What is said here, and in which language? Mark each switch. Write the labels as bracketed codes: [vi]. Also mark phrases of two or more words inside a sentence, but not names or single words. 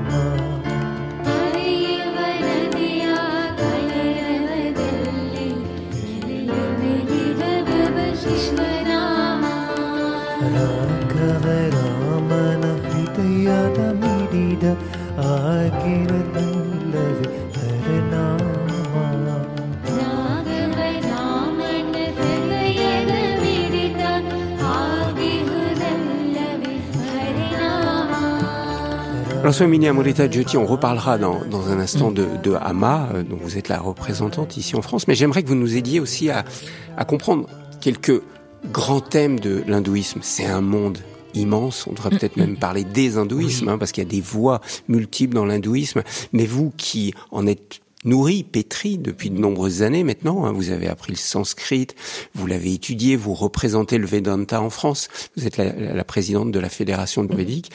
[kn] ರಾಮನ ಹೃದಯದ ಮಿಡಿದ ಆಗಿರಲಿಲ್ಲವೇ ಹರನಾಮ. ರಾಮನ ಹೃದಯದ ಮಿಡಿದ ಆಗಿರಲಿಲ್ಲವೇ ಹರನಾಮ. [fr] Alors, Swamini Amrita Jyoti, on reparlera dans un instant de Amma, dont vous êtes la représentante ici en France, mais j'aimerais que vous nous aidiez aussi à comprendre quelques grands thèmes de l'hindouisme. C'est un monde immense, on devrait peut-être même parler des hindouismes, parce qu'il y a des voies multiples dans l'hindouisme, mais vous qui en êtes nourri, pétri depuis de nombreuses années maintenant, vous avez appris le sanskrit, vous l'avez étudié, vous représentez le Vedanta en France, vous êtes la présidente de la Fédération védique.